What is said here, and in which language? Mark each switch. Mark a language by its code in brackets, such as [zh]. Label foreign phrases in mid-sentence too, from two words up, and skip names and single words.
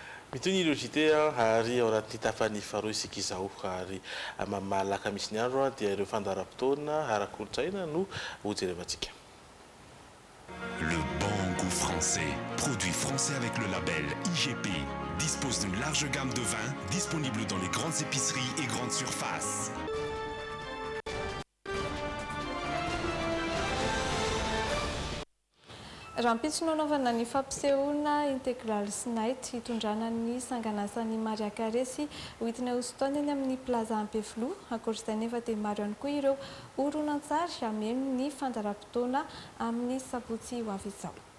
[mg] Mitonyilozite ary ao anaty tapany faharoa isika izao ary mamalaka misy ny andro dia ireo fandaharam-potoana ara-kolontsaina no hojerevantsika. [fr] Le bon goût français, produit français avec le label IGP, dispose d'une large gamme de vins disponible dans les grandes épiceries et grandes surfaces. [mg] Raha ampitsonao anaovana ny fampisehoana Integral Night hitondrana ny sangan'asan'ny Maria Carré sy Whitney Houston eny amin'ny Plaza Ampefloa. Ankoatr'izay nefa dia maro ihany koa ireo horonan-tsary hameno ny fandaharam-potoana amin'ny sabotsy ho avy izao.